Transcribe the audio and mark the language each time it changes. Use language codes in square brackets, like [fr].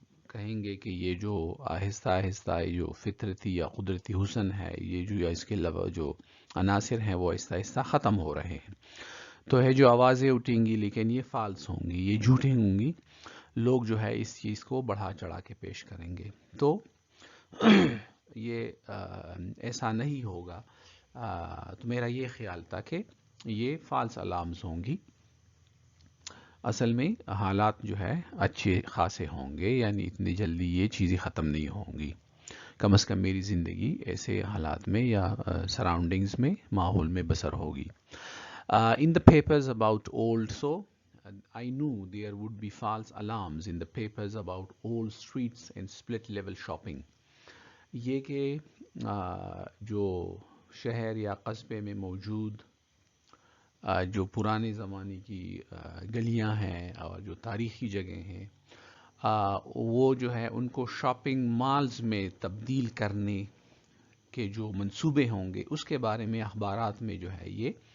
[ur] کہیں گے کہ یہ جو آہستہ آہستہ جو فطرتی یا قدرتی حسن ہے، یہ جو اس کے جو عناصر ہیں وہ آہستہ آہستہ ختم ہو رہے ہیں۔ تو ہے جو آوازیں اٹھیں گی لیکن یہ فالس ہوں گی، یہ جھوٹیں ہوں گی، لوگ جو ہے اس چیز کو بڑھا چڑھا کے پیش کریں گے، تو یہ ایسا نہیں ہوگا۔ تو میرا یہ خیال تھا کہ یہ فالس الارمز ہوں گی، اصل میں حالات جو ہے اچھے خاصے ہوں گے، یعنی اتنی جلدی یہ چیزیں ختم نہیں ہوں گی، کم از کم میری زندگی ایسے حالات میں یا سراؤنڈنگز میں، ماحول میں بسر ہوگی. [en] In the papers about old, I knew there would be false alarms in the papers about old streets and split level shopping. [ur] یہ کہ جو شہر یا قصبے میں موجود جو پرانے زمانے کی گلیاں ہیں اور جو تاریخی جگہیں ہیں، وہ جو ہے ان کو شاپنگ مالز میں تبدیل کرنے کے جو منصوبے ہوں گے، اس کے بارے میں اخبارات میں جو ہے یہ